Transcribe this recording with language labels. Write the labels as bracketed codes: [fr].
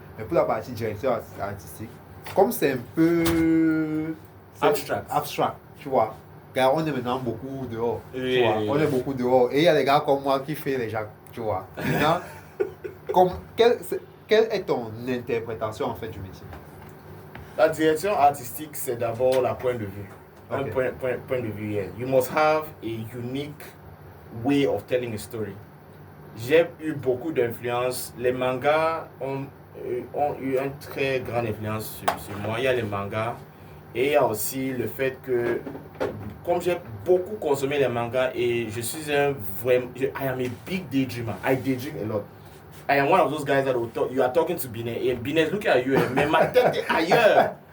[fr] Mais pour la partie direction artistique, comme c'est un peu abstract, tu vois, car on est maintenant beaucoup dehors. Tu vois, on est beaucoup dehors. Et il y a des gars comme moi qui font les jacques, tu vois. Maintenant, quelle est ton interprétation en fait du métier? La direction artistique, c'est d'abord la point de vue. Un point de vue. [en] You must have a unique way of telling a story. [fr] J'ai eu beaucoup d'influence. Les mangas ont eu une très grande influence sur moi. Il y a les mangas et il y a aussi le fait que, comme j'ai beaucoup consommé les mangas et je suis [en] I am a big daydreamer. I daydream a lot. I am one of those guys that you are talking to Bine, and Bine is looking at you, [fr] mais ma tête est ailleurs.